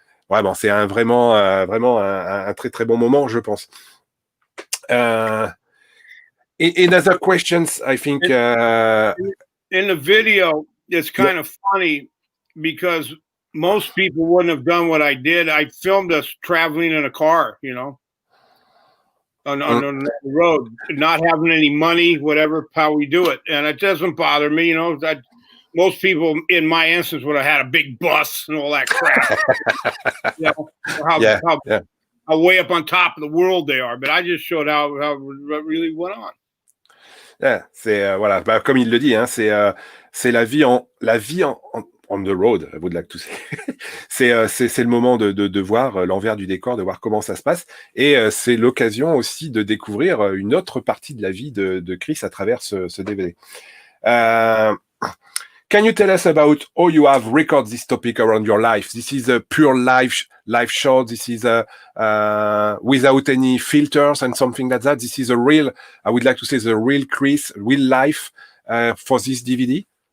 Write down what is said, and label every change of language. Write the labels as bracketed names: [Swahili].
[French] Vraiment, c'est vraiment un très très bon moment, je pense. [English] In other questions, I think in the video, it's kind of funny because most people wouldn't have done what I did. I filmed us traveling in a car, on the road, not having any money, whatever, how we do it. And it doesn't bother me, that most people in my instance would have had a big bus and all that crap. How way up on top of the world they are. But I just showed how it really went on. [French] Yeah, c'est voilà, comme il le dit, hein, c'est la vie [English] on the road, I would like to say. [French] c'est le moment de voir l'envers du décor, de voir comment ça se passe, et c'est l'occasion aussi de découvrir une autre partie de la vie de Chris à travers ce DVD. [English] Can you tell us about how you have recorded this topic around your life? This is a pure live show. This is without any filters and something like that. This is a real, I would like to say, the real Chris, real life for this DVD.